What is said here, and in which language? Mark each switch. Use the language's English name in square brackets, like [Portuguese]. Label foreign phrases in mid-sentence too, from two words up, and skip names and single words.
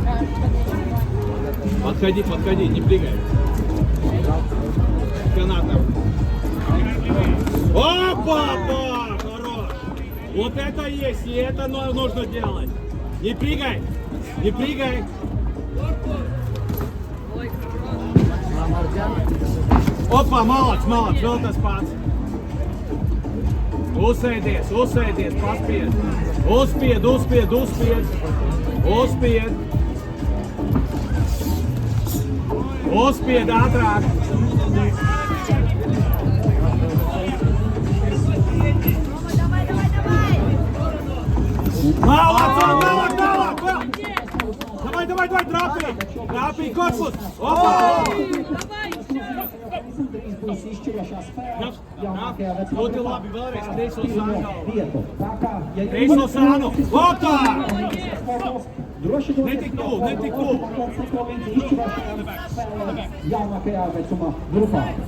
[Russian] Подходи, не прыгай. Канатом. Опа! Хорош! Вот это есть, и это нужно делать. Не прыгай! Опа, malac, [Latvian] vēl tas pats. Uzsēdies, paspied. Uzspied ātrāk. Tālāk, [Russian] Давай, трапī, корпус. Опа! [Latvian] Ļoti labi, vēlreiz kreiso sānu. Opā! Netik tuvu. Jaunākajā vecuma grupā.